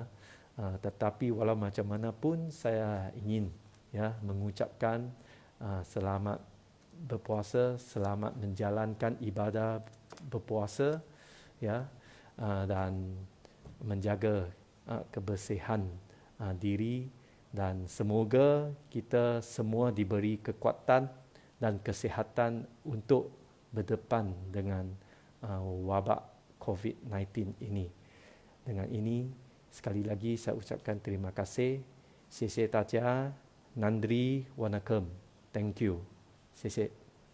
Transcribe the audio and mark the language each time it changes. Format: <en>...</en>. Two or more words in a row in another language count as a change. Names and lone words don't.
<ms>Tetapi walau macam mana pun saya ingin, ya, mengucapkan selamat berpuasa, selamat menjalankan ibadah berpuasa, ya, dan menjaga kebersihan diri, dan semoga kita semua diberi kekuatan dan kesihatan untuk berdepan dengan wabak COVID-19 ini. Dengan ini, sekali lagi saya ucapkan terima kasih.</ms> <zh>谢谢大家，</zh> <ta>நன்றி வணக்கம்.</ta> <en>Thank you.</en> <zh>谢谢。</zh>